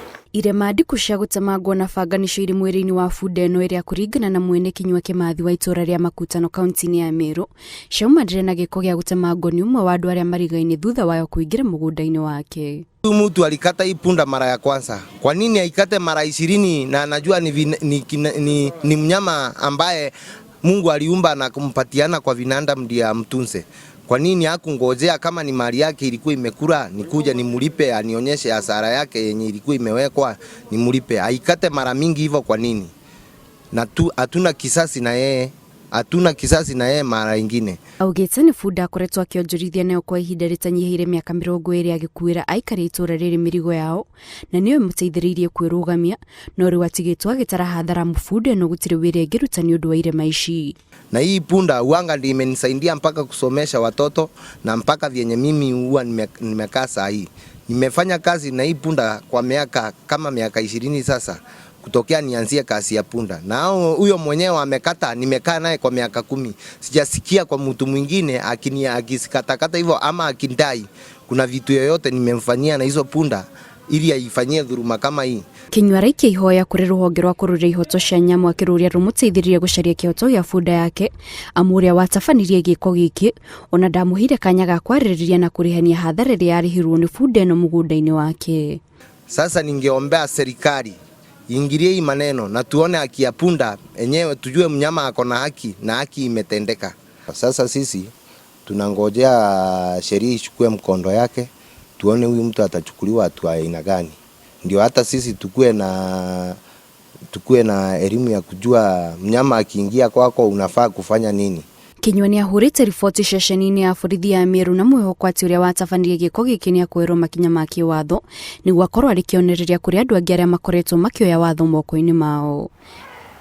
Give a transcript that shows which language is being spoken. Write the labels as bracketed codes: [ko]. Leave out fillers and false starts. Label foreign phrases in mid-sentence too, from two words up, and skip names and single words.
[ki] Irema ndiku cia gutemangwo na banga nicio iri mwiri-ini wa bunda ino iria kuringana na mwene Kinyua Kimathi wa itura ria Makutano kaunti-ini ya Meru ciaumanire na giko gia gutemangwo ni umwe wa andu aria marigaine thutha wayo kuingira mugunda-ini wake. [sw] Huyu mtu alikata hii punda mara ya kwanza. Kwa nini aikate mara 20 na anajua ni mnyama ambaye Mungu aliumba na kumpatiana kwa vinanda ndio amtunze? Kwa nini hakungojea kama ni mali yake ilikuwa imekula nikuja nimlipe anionyeshe hasara yake yenye ilikuwa imewekwa nimlipe? Aikate mara mingi hivyo kwa nini? Na hatuna kisasi na yeye. Hatuna kisasi na yeye mara ingine. [ki] Augete ni bunda akoretwo akionjorithia nayo kwa ihinda ritanyihire miaka 20 agikuira aikare itura riri mirigo yao na niyo imuteithiriirie kwirugamia no riu atigitwo agitara hathara bunda no gutire wira ngiruta ni undu wa irema ici. [sw] Na hii punda uanga ndio imenisaidia mpaka kusomesha watoto na mpaka vyenye mimi huwa nimekaa saa hii. Nimefanya kazi na hii punda kwa miaka kama miaka 20 sasa. Kutokea nianzie kazi ya punda. Na huyo mwenyewe amekata, nimekaa naye kwa miaka 10. Sijasikia kwa mtu mwingine akisikatakata hivyo ama akindai. Kuna vitu yoyote nimemfanyia na hizo punda ili aifanyie dhuluma kama hii. [ki] Kinyua raikia ihoya kuri ruhonge rwa kururia ihoto cia nyamu akiruria rumuteithiririe gucaria kihoto gia bunda yake amuria watabanirie giko giki ona ndamuhire kanya ga kwaririria na kurihania hathara iria yarihirwo ni bunda ino mugunda-ini wake. [sw] Sasa ningeombea serikali ingilie hii maneno na tuone haki ya punda enyewe, tujue mnyama ako na haki na haki imetendeka. Sasa sisi tunangojea sheria ichukue mkondo yake, tuone huyu mtu atachukuliwa hatua aina gani, ndio hata sisi tukue na elimu ya kujua mnyama akiingia kwako unafaa kufanya nini. [ki] Kinyua ni ahurite riboti ceceni-ini ya borithi ya Meru na mwihoko ati uria watabanirie giko giki ni akwirwo makinya ma kiwatho niguo akorwo ari kionereria kuri andu angi aria makoretwo makioya watho moko-ini mao.